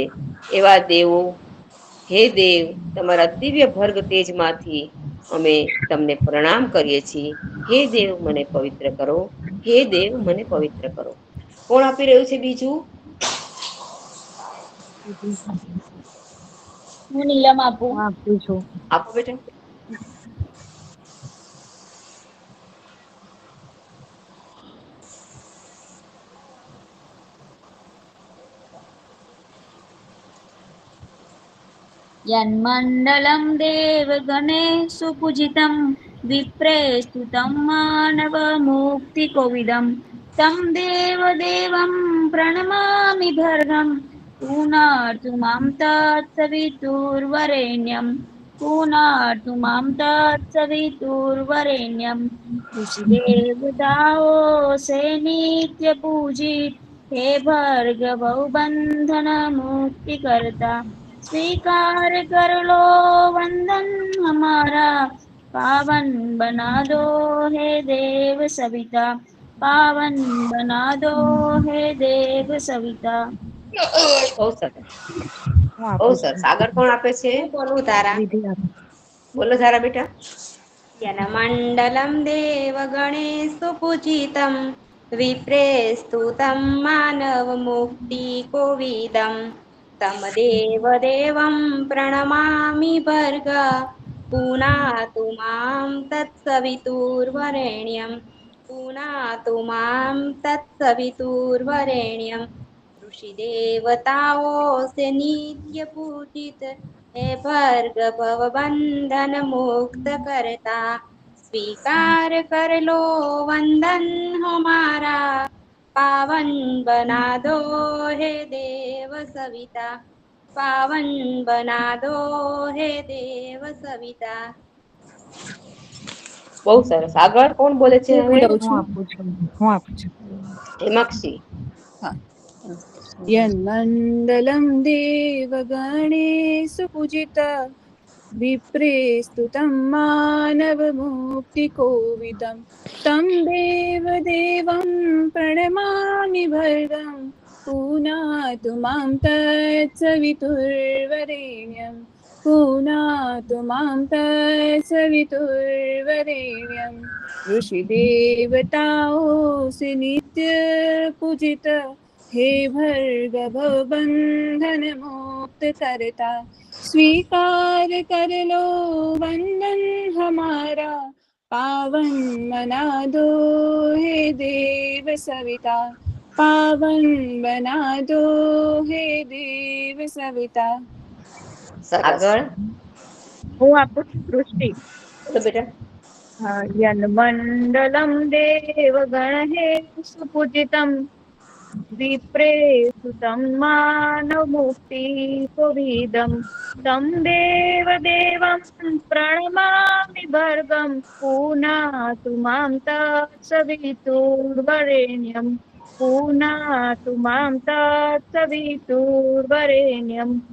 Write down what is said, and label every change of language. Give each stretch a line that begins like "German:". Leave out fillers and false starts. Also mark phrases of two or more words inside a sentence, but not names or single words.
Gujarati: એવા દેવો, હે દેવ, તમારા દિવ્ય ભર્ગ તેજમાંથી અમે તમને પ્રણામ કરીએ છીએ. હે દેવ મને પવિત્ર કરો, હે દેવ મને પવિત્ર કરો. કોણ આપી રહ્યું છે બીજું? હું નીલમ આપું. આપું છું. આપો બેટા.
Sanskrit: यन्मण्डलं देवगणेश सुपूजितं विप्रेस्तुतं मानवमुक्तिकोविदं तं देवदेवं प्रणमामि भर्गं पुनर्तु मां तत्सवितुर्वरेण्यं पुनर्तु मां तत्सवितुर्वरेण्यं
Hindi: ऋषिदेवताओ से नित्यपूजित हे भर्गवो बंधन मुक्तिकर्ता स्वीकार कर लो वंदन हमारा, पावन बना दो हे देव सविता, पावन बना दो हे देव सविता.
Gujarati: બહુ સરસ, હું બહુ આપું છું. સરસ. આગળ કોણ આપે છે? બોલો તારા, વિધિ આપો. બોલો તારા બેટા.
Sanskrit: यनमण्डलं देवगणेशुपूजितं विप्रेस्तुतं मानवमुक्तिकोविदं तं देवदेवं प्रणमामि भर्ग पुनातु मां तत्सवितुर्वरेण्यं पुनातु मां तत्सवितुर्वरेण्यं
Hindi: ऋषिदेवताओं से नित्य पूजित हे भर्ग भव बंधन मुक्त करता स्वीकार कर लो वंदन हमारा, पावन बना दो हे देव सविता, पावन बना दो हे देव सविता।
Gujarati: બહુ સરસ. આગળ કોણ બોલે છે હવે? હું આપું છું. હેમાક્ષી.
Sanskrit: यन्मण्डलं देवगणेषु पूजिता विप्रेस्तुतं मानवमुक्तिकोविदं तं देवदेवं प्रणमामि भर्गं पुनातु मां तत्सवितुर्वरेण्यं पुनातु मां
Hindi: तत्सवितुर्वरेण्यं ऋषिदेवताओं नित्य पूजित हे भर्गव बंधन मुक्त करता स्वीकार कर लो वंदन हमारा पावन बना दो हे देव सविता पावन बना दो हे देव सविता।
Gujarati: આગળ હું આપું છું સૃષ્ટિ. બોલો બેટા.
Sanskrit: યન્મण्डलं देवगणेषु पूजितं विप्रेसुतं मानवमुक्तिकोविदं तं देवदेवं प्रणमामि भर्गं पुनातु मां तत्सवितुर्वरेण्यं पुनातु मां तत्सवितुर्वरेण्यं